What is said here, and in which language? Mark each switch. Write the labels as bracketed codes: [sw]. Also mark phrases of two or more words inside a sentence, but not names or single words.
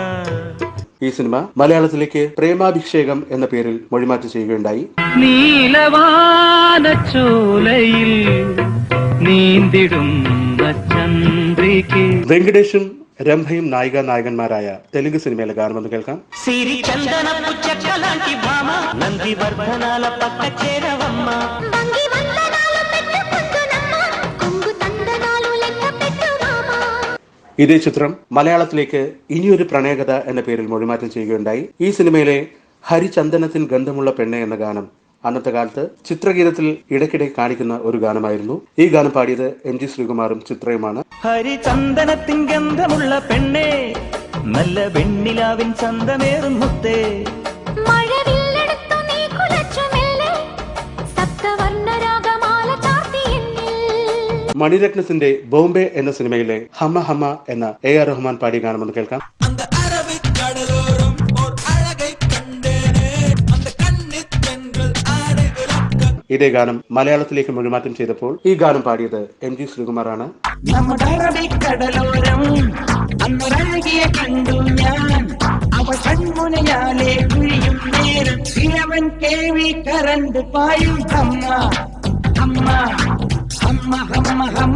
[ml] ഈ സിനിമ മലയാളത്തിലേക്ക് പ്രേമാഭിഷേകം എന്ന പേരിൽ മൊഴിമാറ്റം ചെയ്യുകയുണ്ടായി. നീലവാനച്ചോലയിൽ നീന്തിടുന്ന ചന്ദ്രികേ. വെങ്കടേഷും രംഭയും നായികനായകന്മാരായ തെലുങ്ക് സിനിമയിലെ ഗാനമെന്ന് കേൾക്കാം. [te] సిరి చందనపు చెక్కలాంటి భామ నంది వర్ధనాల పక్క చేరవమ్మ. వంగి వందనాలు పెట్టుకుందునమ్మ కొంగు తందనాలు లెక్క పెట్టు మామ. [ml] ഇതേ ചിത്രം മലയാളത്തിലേക്ക് ഇനിയൊരു പ്രണയകഥ എന്ന പേരിൽ മൊഴിമാറ്റം ചെയ്യുകയുണ്ടായി. ഈ സിനിമയിലെ ഹരിചന്ദനത്തിൻ ഗന്ധമുള്ള പെണ്ണെ എന്ന ഗാനം അന്നത്തെ കാലത്ത് ചിത്രഗീതത്തിൽ ഇടയ്ക്കിടെ കാണിക്കുന്ന ഒരു ഗാനമായിരുന്നു. ഈ ഗാനം പാടിയത് MG ശ്രീകുമാറും ചിത്രയുമാണ്. ഹരിചന്ദനത്തിൻ ഗന്ധമുള്ള പെണ്ണേ നല്ല വെണ്ണിലാവിൻ ചന്തമേറും മുത്തേ. മഴവില്ലെടുത്തു നീ കുലച്ചു മെല്ലെ സപ്തവർണ്ണരാഗമാല ചാർത്തി എന്നിൽ. മണിരത്നത്തിന്റെ ബോംബെ എന്ന സിനിമയിലെ ഹമ്മ ഹമ്മ എന്ന AR റഹ്മാൻ പാടിയ ഗാനമെന്ന് കേൾക്കാം. [ta] அந்த அரபிக் கடலோரம் ஓர் அழகை கண்டேனே அந்த கன்னித் பெண்கள் ஆடை விளக்க. [ml] ഇതേ ഗാനം മലയാളത്തിലേക്ക് മൊഴിമാറ്റം ചെയ്തപ്പോൾ ഈ ഗാനം പാടിയത് MG ശ്രീകുമാറാണ്. നമ്മുടെ അറബിക്കടലോരം അന്നൊരഴകിയെ കണ്ടു ഞാൻ അവ കൺമുനയാലെ കുഴിയും നേരം ഇലവൻ കേവി കരണ്ട് പായും അമ്മ അമ്മ അമ്മ അമ്മ അമ്മ.